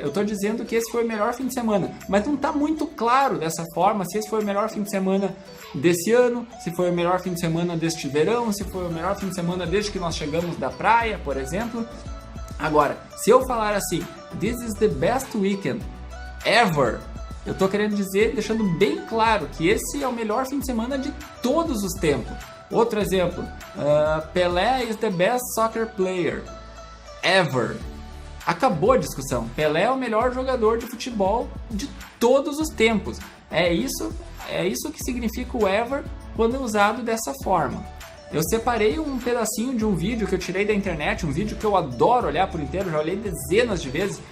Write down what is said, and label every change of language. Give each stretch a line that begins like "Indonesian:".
Portuguese: Eu estou dizendo que esse foi o melhor fim de semana, mas não está muito claro dessa forma se esse foi o melhor fim de semana desse ano, se foi o melhor fim de semana deste verão, se foi o melhor fim de semana desde que nós chegamos da praia, por exemplo. Agora, se eu falar assim,
English: this is the best weekend ever,
Portuguese: eu estou querendo dizer, deixando bem claro que esse é o melhor fim de semana de todos os tempos. Outro exemplo,
English: Pelé is the best soccer player ever.
Portuguese: Acabou a discussão. Pelé é o melhor jogador de futebol de todos os tempos. É isso que significa o ever quando é usado dessa forma. Eu separei um pedacinho de um vídeo que eu tirei da internet, um vídeo que eu adoro olhar por inteiro, já olhei dezenas de vezes.